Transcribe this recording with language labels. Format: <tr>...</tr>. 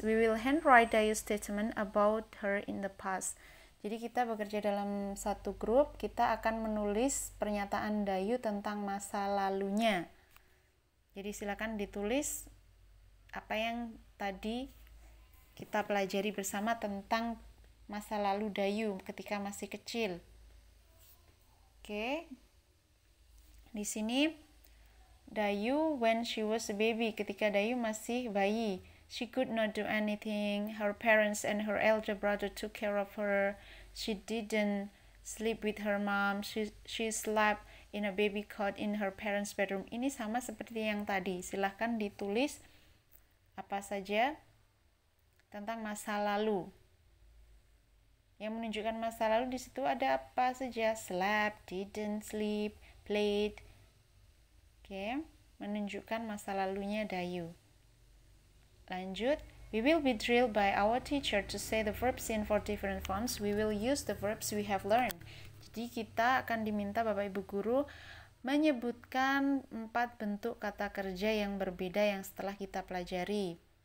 <en>We will handwrite Dayu's statement about her in the past.</en> <id>Jadi kita bekerja dalam satu grup, kita akan menulis pernyataan Dayu tentang masa lalunya. Jadi silakan ditulis apa yang tadi kita pelajari bersama tentang masa lalu Dayu ketika masih kecil. Oke. Di sini Dayu</id> <en>when she was a baby,</en> <id>ketika Dayu masih bayi.</id> <en>She could not do anything. Her parents and her elder brother took care of her. She didn't sleep with her mom. She slept in a baby cot in her parents' bedroom.</en> <id>Ini sama seperti yang tadi. Silahkan ditulis apa saja tentang masa lalu. Yang menunjukkan masa lalu di situ ada apa saja?</id> <en>Slept, didn't sleep, played.</en> <id>Oke, menunjukkan masa lalunya Dayu. Lanjut,</id> <en>we will be drilled by our teacher to say the verbs in 4 different forms. We will use the verbs we have learned.</en> <id>Jadi kita akan diminta Bapak Ibu Guru menyebutkan 4 bentuk kata kerja yang berbeda yang setelah kita pelajari.</id>